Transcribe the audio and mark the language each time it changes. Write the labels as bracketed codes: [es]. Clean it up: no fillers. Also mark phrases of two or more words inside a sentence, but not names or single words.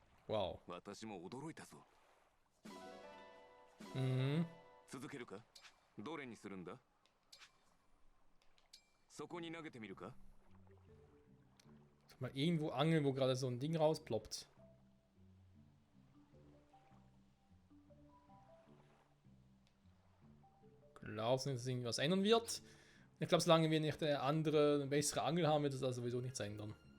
[ja] Wow. 私も驚いたぞ。 Mhm. 続けるか。どれにするんだ。そこに投げてみるか。 [de] Mal irgendwo angeln, wo gerade so ein Ding rausploppt. Glaubst du, dass sich irgendwas ändern wird? Ich glaube, solange wir nicht eine bessere Angel haben, wird das also sowieso nichts ändern.